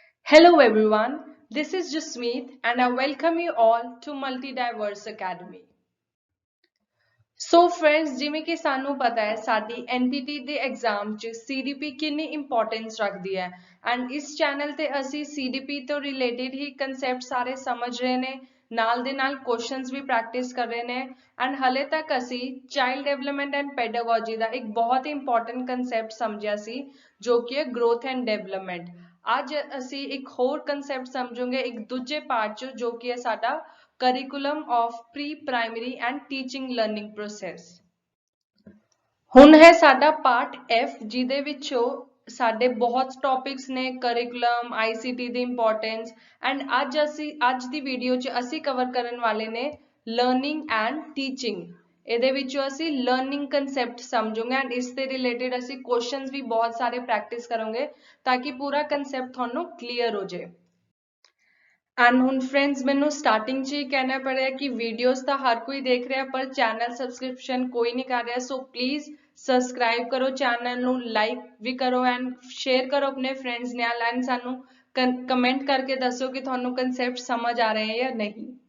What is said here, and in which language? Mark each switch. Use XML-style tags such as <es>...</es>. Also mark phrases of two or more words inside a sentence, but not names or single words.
<en>Hello everyone, this is Jasmeet and I welcome you all to Multidiverse Academy. So friends,</en> <pa>ਜਿਵੇਂ ਕਿ ਸਾਨੂੰ ਪਤਾ ਹੈ ਸਾਡੀ ਐਨਟੀਟੀ ਦੇ ਐਗਜ਼ਾਮ 'ਚ CDP ਕਿੰਨੀ ਇੰਪੋਰਟੈਂਸ ਰੱਖਦੀ ਹੈ ਐਂਡ ਇਸ ਚੈਨਲ ਤੇ ਅਸੀਂ CDP ਤੋਂ ਰਿਲੇਟਡ ਹੀ ਕਨਸੈਪਟ ਸਾਰੇ ਸਮਝ ਰਹੇ ਨੇ ਨਾਲ ਦੇ ਨਾਲ ਕੁਐਸਚਨਸ ਵੀ ਪ੍ਰੈਕਟਿਸ ਕਰ ਰਹੇ ਨੇ ਐਂਡ ਹਲੇ ਤੱਕ ਅਸੀਂ</pa> <en>child development and pedagogy</en> <pa>ਦਾ ਇੱਕ ਬਹੁਤ ਹੀ</pa> <en>important concept</en> <pa>ਸਮਝਿਆ ਸੀ ਜੋ ਕਿ ਹੈ</pa> <en>growth and development.</en> <pa>ਅੱਜ ਅਸੀਂ ਇੱਕ ਹੋਰ ਕਨਸੈਪਟ ਸਮਝਾਂਗੇ ਇੱਕ ਦੂਜੇ ਪਾਰਟ 'ਚ ਜੋ ਕਿ ਹੈ ਸਾਡਾ</pa> <en>curriculum of pre-primary and teaching learning process।</en> <pa>ਹੁਣ ਹੈ ਸਾਡਾ ਪਾਰਟ F ਜਿਹਦੇ ਵਿੱਚੋਂ ਸਾਡੇ ਬਹੁਤ ਟੌਪਿਕਸ ਨੇ</pa> <en>curriculum, ICT</en> <pa>ਦੀ</pa> <en>importance and</en> <pa>ਅੱਜ ਦੀ ਵੀਡੀਓ 'ਚ ਅਸੀਂ ਕਵਰ ਕਰਨ ਵਾਲੇ ਨੇ</pa> <en>learning and teaching।</en> <pa>ਇਹਦੇ ਵਿੱਚੋਂ ਅਸੀਂ</pa> <en>learning concept</en> <pa>ਸਮਝਾਂਗੇ ਐਂਡ ਇਸ ਦੇ ਰਿਲੇਟਡ ਅਸੀਂ ਕੁਐਸਚਨਸ ਵੀ ਬਹੁਤ ਸਾਰੇ ਪ੍ਰੈਕਟਿਸ ਕਰਾਂਗੇ ਤਾਂ ਕਿ ਪੂਰਾ ਕਨਸੈਪਟ ਤੁਹਾਨੂੰ ਕਲੀਅਰ ਹੋ ਜਾਏ। ਐਂਡ ਹੁਣ ਫਰੈਂਡਸ ਮੈਨੂੰ ਸਟਾਰਟਿੰਗ 'ਚ ਹੀ ਕਹਿਣਾ ਪੜਿਆ ਕਿ ਵੀਡੀਓਜ਼ ਤਾਂ ਹਰ ਕੋਈ ਦੇਖ ਰਿਹਾ ਪਰ</pa> <en>channel subscription</en> <pa>ਕੋਈ ਨਹੀਂ ਕਰ ਰਿਹਾ</pa> <en>so please subscribe</en> <pa>ਕਰੋ ਚੈਨਲ ਨੂੰ ਲਾਈਕ ਵੀ ਕਰੋ ਐਂਡ ਸ਼ੇਅਰ ਕਰੋ ਆਪਣੇ ਫਰੈਂਡਸ ਨਾਲ ਐਂਡ ਸਾਨੂੰ ਕਮੈਂਟ ਕਰਕੇ ਦੱਸੋ ਕਿ ਤੁਹਾਨੂੰ ਕਨਸੈਪਟ ਸਮਝ ਆ ਰਹੇ ਹੈ ਜਾਂ ਨਹੀਂ।</pa>